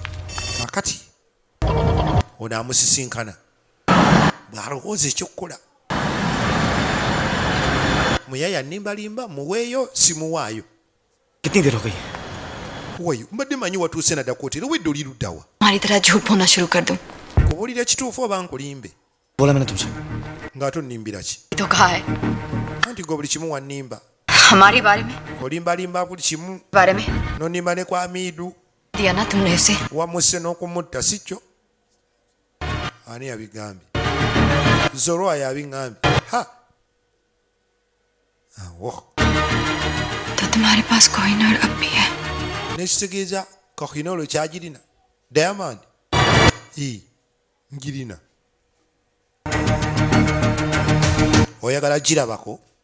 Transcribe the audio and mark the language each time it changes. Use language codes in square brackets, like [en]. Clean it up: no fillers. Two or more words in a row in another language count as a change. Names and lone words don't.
[lg] akati ono amusisinkana bw'alowooza ekyokukola muyaya nnimbalimba muweeyo simuwaayo [hi] कितनी देर हो गई [lg] wayo mbadde manyi watuuse na dakootera wedde oli luddawa [hi] तुम्हारी तरह झूठ बोलना शुरू कर दूं [lg] kubuulira ekituufu oba nkulimbe [hi] बोला मैंने तुमसे [lg] ng'ate onnimba ki [hi] तो कहा है [lg] anti gwe buli kimu wannimba [hi] हमारे बारे में [lg] olimbalimba buli kimu [hi] बारे में [lg] nonnimba ne kwa Amidu [hi] दिया ना तुमने उसे [lg] wamusse n'okumutta si kyo ani yabigambye Zorwa yabiŋŋambye ha awo [hi] तो तुम्हारे पास कोहिनूर अब भी है [lg] nekitegeeza Kohinoolo kyagirina Diamond ngirina oyagala girabako